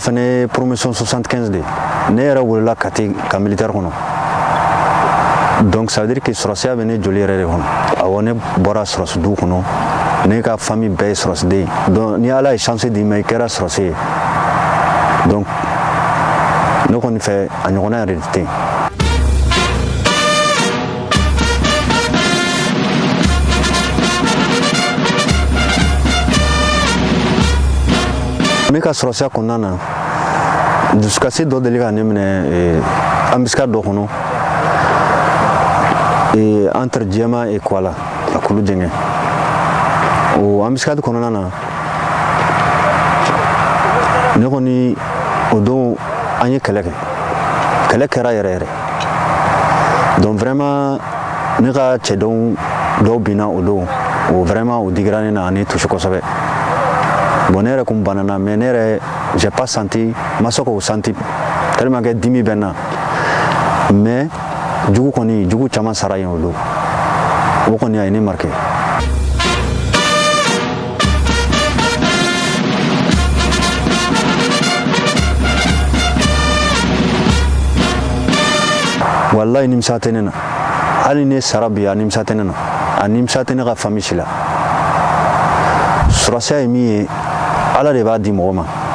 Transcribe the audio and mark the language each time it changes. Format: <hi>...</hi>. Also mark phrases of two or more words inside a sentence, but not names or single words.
<bm>fana ye promotion 75 de ne yɛrɛ wolola Kati ka militaire kɔnɔ donc</bm> <fr>ça veut dire que</fr> <bm>sɔrɔsiya bɛ ne joli yɛrɛ de kɔnɔ awɔ ne bɔra sɔrɔsi du kɔnɔ ne ka famille bɛɛ ye sɔrɔsiden donc ni Ala ye chance di ma i kɛra sɔrɔsi ye donc ne kɔni fɛ a ɲɔgɔnna yɛrɛ de tɛ yen. Ne ka sɔrɔsiya kɔnɔna na dusukasi dɔ deli ka ne minɛ embuscade dɔ kɔnɔ</bm> <fr>entre Djema et Kuala</fr> <bm>a Kulu Jɛngɛ o embuscade kɔnɔna na ne kɔni o don an ye kɛlɛ kɛra yɛrɛ</bm> <fr>donc vraiment</fr> <bm>ne ka cɛdenw dɔw binna o don o vraiment o digira ne na ani tusi kosɛbɛ. Bon, ne yɛrɛ kun banana mais ne yɛrɛ</bm> <fr>j'ai pas senti</fr> <bm>ma se k'o senti</bm> <fr>tellement que</fr> <bm>dimi bɛ n na mais jugu caman sara yen o don o kɔni a ye ne marqué. Wallahi nimisa tɛ ne na hali ne sara bi a nimisa tɛ ne na a nimisa tɛ ne ka famille si la sɔrɔsiya ye min ye Ala de b'a di mɔgɔ ma</bm>